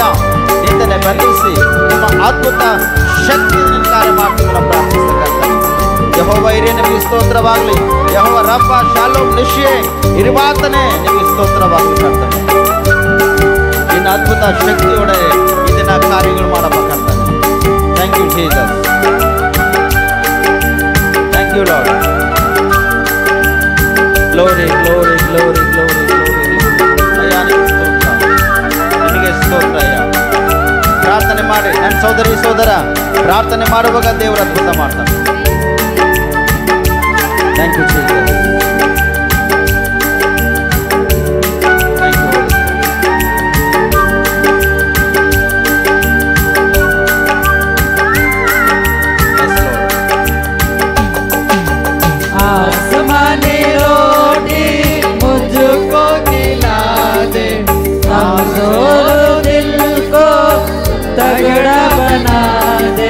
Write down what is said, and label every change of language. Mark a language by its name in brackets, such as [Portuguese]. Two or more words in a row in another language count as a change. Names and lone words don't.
[Kannada] ನಿಂದನೆ ಬಂಧಿಸಿ ನಿಮ್ಮ ಅದ್ಭುತ ಶಕ್ತಿ ನಿನ್ನ ಕಾರ್ಯ ಮಾಡ್ತೀವಿ ನಾವು ಪ್ರಾರ್ಥಿಸ್ತಾ ಕರ್ತನೆ. ಯೆಹೋವ ಹಿರಿಯ ನಿಮಗೆ ಸ್ತೋತ್ರವಾಗಲಿ. ಯೆಹೋವ ರಬ್ಬ ಶಾಲೋಮ್ ನಿಶ್ಚಯ ಇರುವಾತನೇ ನಿಮಗೆ ಸ್ತೋತ್ರವಾಗಲಿ ಕರ್ತನೆ. ನಿನ್ನ ಅದ್ಭುತ ಶಕ್ತಿಯೊಡೆ ಇದನ್ನ ಕಾರ್ಯಗಳು ಮಾಡಪ್ಪ ಕರ್ತನೆ. [English] Thank you Jesus. Thank you Lord. Glory glory glory glory glory. [Kannada] ಅಯ್ಯ ನಿನಗೆ ಸ್ತೋತ್ರ ಅಯ್ಯ. ಪ್ರಾರ್ಥನೆ ಮಾಡಿ ನನ್ನ ಸೋದರಿ ಸೋದರ, ಪ್ರಾರ್ಥನೆ ಮಾಡುವಾಗ ದೇವರು ಅದ್ಭುತ ಮಾಡ್ತಾನೆ. [English] Thank you Jesus. [Hindi] आसमानी रोटी मुझको खिला दे, कमजोर दिल को तगड़ा बना दे।